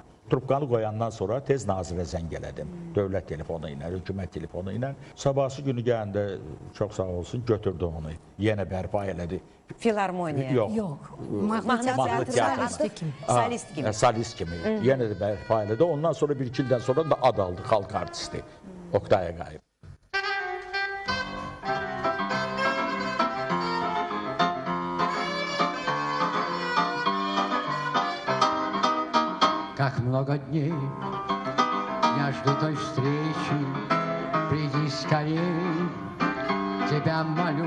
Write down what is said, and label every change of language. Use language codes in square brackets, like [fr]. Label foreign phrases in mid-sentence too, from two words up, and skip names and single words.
[az] Trubkanı qoyandan sonra tez nazirə zəng elədim. Dövlət telefonu ilə, hökumət telefonu ilə. Sabahsı günü gələndə, çox sağ olsun, götürdü onu. Yenə bərpa elədi. Filarmoniya? Yox. Mahnı teatrı solist kimi. Solist kimi. Yenə də bərpa elədi. Ondan sonra bir-iki ildən sonra da ad aldı, xalq artisti. Oktay Ağayev. [ru] Как много дней я жду той встречи, приди скорей, тебя молю.